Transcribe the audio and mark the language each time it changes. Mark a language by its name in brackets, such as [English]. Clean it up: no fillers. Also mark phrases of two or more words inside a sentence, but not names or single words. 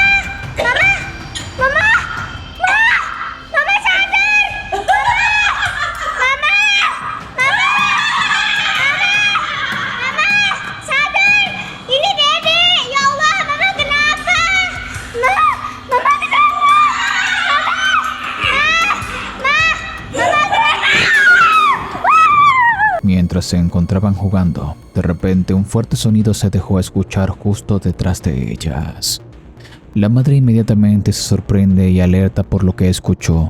[Indonesian] Mama sadar. Mama sadar. Ini Dede. [Arabic] يا الله, [Indonesian] Mama kenapa? Mama kenapa? [Spanish] Mientras se encontraban jugando, de repente un fuerte sonido se dejó escuchar justo detrás de ellas. La madre inmediatamente se sorprende y alerta por lo que escuchó.